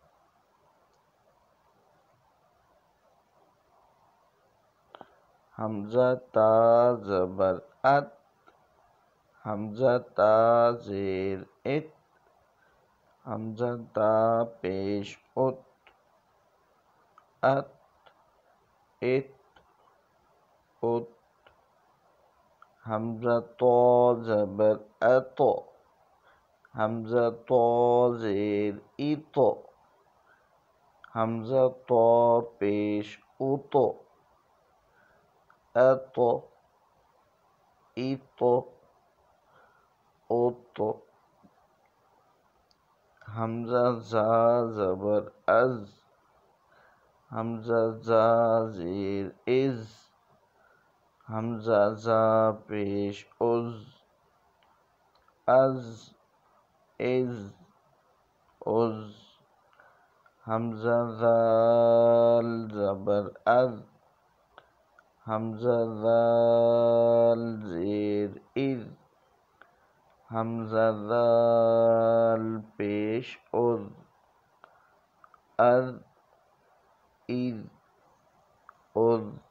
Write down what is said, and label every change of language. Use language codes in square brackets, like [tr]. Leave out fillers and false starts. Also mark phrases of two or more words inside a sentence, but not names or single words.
[ur] حمزہ تا زبر ات، حمزہ تا زیر ات، حمزہ تا پیش ات، ات، ات، ات، حمزہ تو زبر اتو، حمزہ تو زیر ایتو، حمزہ تو پیش اتو، اتو، ایتو، اوتو، حمزہ زا زبر از، حمزہ زا زیر از، حمزہ زا پیش از، از، از، از، حمزہ ذال زبر از، حمزہ ذال زیر از، حمزہ ذال پیش از، از، از، از،